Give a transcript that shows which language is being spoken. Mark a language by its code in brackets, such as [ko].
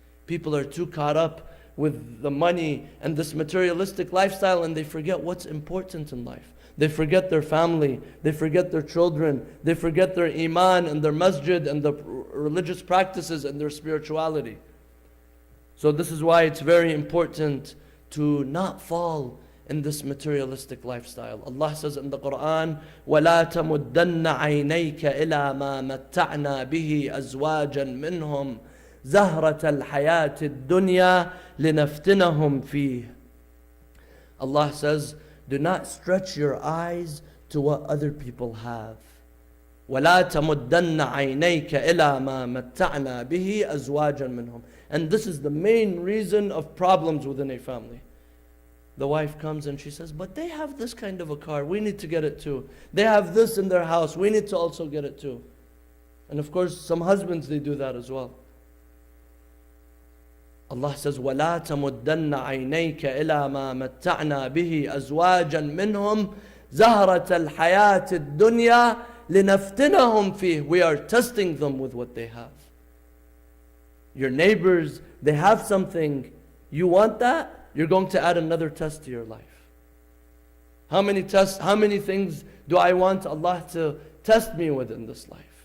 [en] People are too caught up with the money and this materialistic lifestyle, and they forget what's important in life. They forget their family, they forget their children, they forget their iman and their masjid and the religious practices and their spirituality. So this is why it's very important to not fall in this materialistic lifestyle. Allah says in the Quran, [ar] وَلَا تَمُدَّنَّ عَيْنَيْكَ إِلَى مَا مَتَّعْنَا بِهِ أَزْوَاجًا مِّنْهُمْ زَهْرَةَ الْحَيَاةِ الدُّنْيَا لِنَفْتِنَهُمْ فِيهِ. [en] Allah says, do not stretch your eyes to what other people have. [ar] وَلَا تَمُدَّنَّ عَيْنَيْكَ إِلَى مَا مَتَّعْنَا بِهِ أَزْوَاجًا مِّنْهُمْ. [en] And this is the main reason of problems within a family. The wife comes and she says, but they have this kind of a car, we need to get it too. They have this in their house, we need to also get it too. And of course, some husbands, they do that as well. Allah says, [ar] وَلَا تَمُدَّنَّ عَيْنَيْكَ إِلَى مَا مَتَّعْنَا بِهِ أَزْوَاجًا مِّنْهُمْ زَهْرَةَ الْحَيَاةِ الدُّنْيَا لِنَفْتِنَهُمْ فِيهِ. [en] We are testing them with what they have. Your neighbors, they have something. You want that? You're going to add another test to your life. How many tests, how many things do I want Allah to test me with in this life?